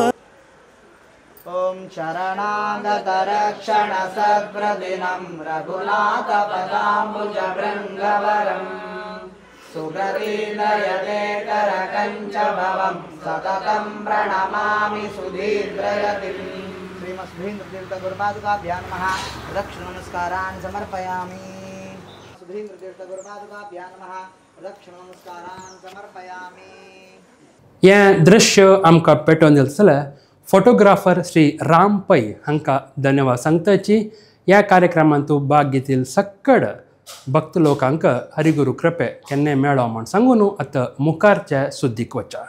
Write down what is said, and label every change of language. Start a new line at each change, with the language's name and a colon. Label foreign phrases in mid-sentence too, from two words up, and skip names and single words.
Sanskrit: ॐ शरणागतरक्षण सद्प्रदिनं रघुनाथपदाम्बुजभृङ्गवरम् सुगतिलयदेकरकञ्च भवं सततं प्रणमामि सुधीन्द्रयतिम् श्रीमद्भीन्द्रतीर्थगुरुपादुकाभ्यां नमः रक्षनमस्कारान् समर्पयामि सुधीन्द्रतीर्थगुरुपादुकाभ्यां नमः रक्षनमस्कारान् समर्पयामि
Konkani: हें दृश्य आमकां पेटोवन दिसलें फोटोग्राफर श्री राम पै हांकां धन्यवाद सांगताची ह्या कार्यक्रमांत भाग घेतील सक्कड भक्त लोकांक हरिगुरू कृपे केन्नाय मेळ्ळो म्हण सांगून आतां मुखारच्या सुद्दीक वचा.